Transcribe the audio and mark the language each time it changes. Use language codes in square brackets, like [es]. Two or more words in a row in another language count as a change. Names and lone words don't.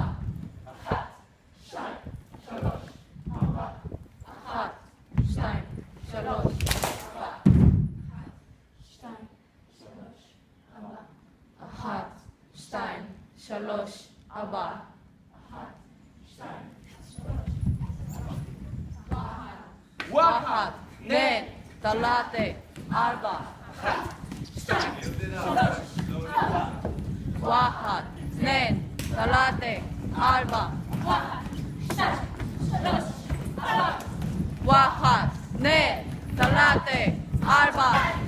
[he] אחת, שתיים, שלוש, ארבע. אחת, שתיים, שלוש, ארבע. שתיים, שלוש, ארבע. אחת, שתיים, שלוש, ארבע. אחת, שתיים, שלוש, [ar] واحد اثنين ثلاثة أربعة واحد اثنين ثلاثة أربعة واحد اثنين ثلاثة أربعة